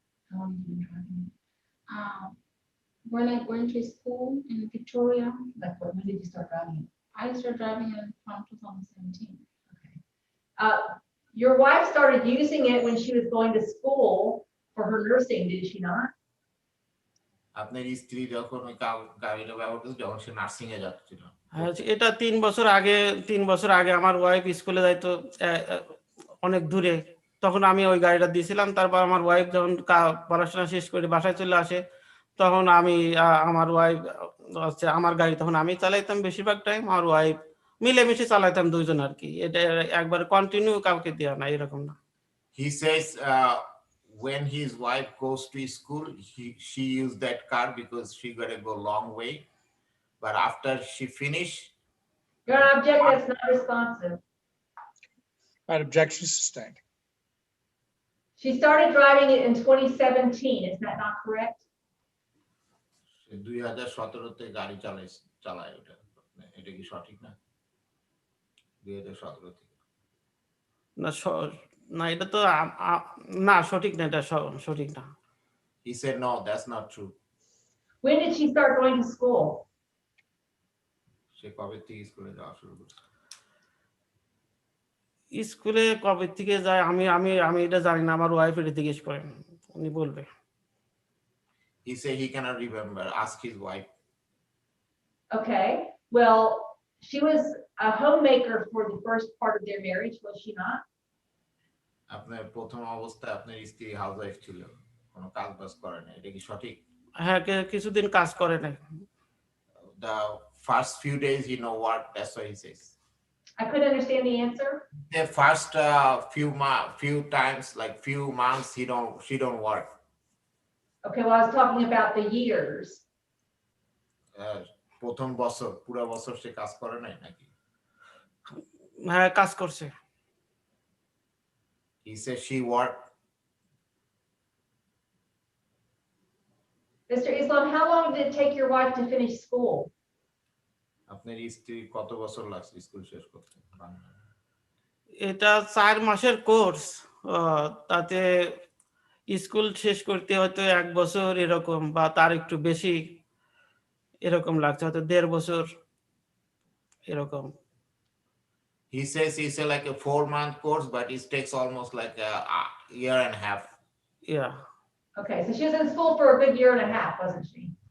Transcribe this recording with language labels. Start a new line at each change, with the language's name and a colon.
English: How long have you been driving? When I went to school in Victoria, Like, when did you start driving it? I started driving it from 2017. Your wife started using it when she was going to school for her nursing, did she not?
Bangla: আপনার স্ত্রী যখন ওই গাড়িটা ব্যবহার করছে যখন সে nursing এ যাচ্ছিল। এটা 3 বছর আগে আমার ওয়াইফ স্কুলে যাইতো অনেক দূরে, তখন আমি ওই গাড়িটা দিয়েছিলাম। তারপর আমার ওয়াইফ যখন পড়াশোনা শেষ করে বাসায় চলে আসে তখন আমি আমার ওয়াইফ আমার গাড়ি তখন আমি চালাইতাম বেশিরভাগ টাইম, আমার ওয়াইফ মিলেমিশে চালাইতাম দুইজন আর কি। এটা একবার কন্টিনিউ কাউকে দেওয়া না, এরকম না।
English: He says when his wife goes to school, she used that car because she got to go long way, but after she finish, Your object that's not responsive. Right, objection sustained. She started driving it in 2017, is that not correct?
Bangla: 2017-তে গাড়ি চালায় ওটা, এটা কি সঠিক না? 2017 থেকে। না না এটা তো না সঠিক না, এটা সঠিক না।
English: He said no, that's not true. When did she start going to school?
Bangla: সে কবে থেকে স্কুলে যাওয়া শুরু করছে? স্কুলে কবে থেকে যায় আমি আমি আমি এটা জানি না, আমার ওয়াইফ এটা জিজ্ঞেস করেন, উনি বলবে।
English: He said he cannot remember. Ask his wife. Okay, well, she was a homemaker for the first part of their marriage, was she not?
Bangla: আপনার প্রথম অবস্থায় আপনার স্ত্রী হাউস ওয়াইফ ছিল, কোনো কাজ বাজ করে না, এটা কি সঠিক? হ্যাঁ, কিছুদিন কাজ করে নাই।
English: The first few days he no work, that's what he says. I couldn't understand the answer. The first few times, like few months, she don't work. Okay, well, I was talking about the years.
Bangla: প্রথম বছর, পুরো বছর সে কাজ করে নাই নাকি? হ্যাঁ, কাজ করছে।
English: He says she worked. Mr. Islam, how long did it take your wife to finish school?
Bangla: আপনার স্ত্রী কত বছর লাগছে স্কুল শেষ করতে? এটা 4 মাসের কোর্স, তাতে স্কুল শেষ করতে হয়তো 1 বছর এরকম বা তার একটু বেশি এরকম লাগছে, হয়তো 1.5 বছর এরকম।
English: He says it's like a 4-month course, but it takes almost like a year and a half. Yeah. Okay, so she was in school for a good year and a half, wasn't she?